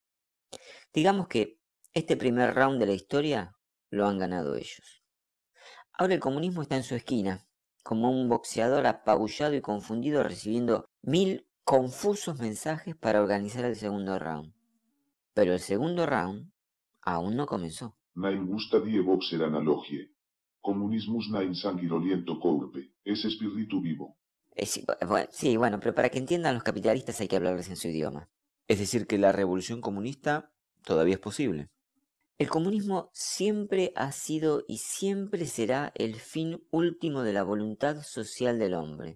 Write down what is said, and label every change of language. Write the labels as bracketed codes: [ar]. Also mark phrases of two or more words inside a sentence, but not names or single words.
[es] Digamos que este primer round de la historia lo han ganado ellos. Ahora el comunismo está en su esquina, como un boxeador apabullado y confundido recibiendo 1000 confusos mensajes para organizar el segundo round. Pero el segundo round aún no comenzó. Näin gusta die boxer analogie. Comunismus näin sangiroliento corpe, es espíritu vivo. Sí, bueno, pero para que entiendan los capitalistas hay que hablarles en su idioma. Es decir, que la revolución comunista todavía es posible. El comunismo siempre ha sido y siempre será el fin último de la voluntad social del hombre.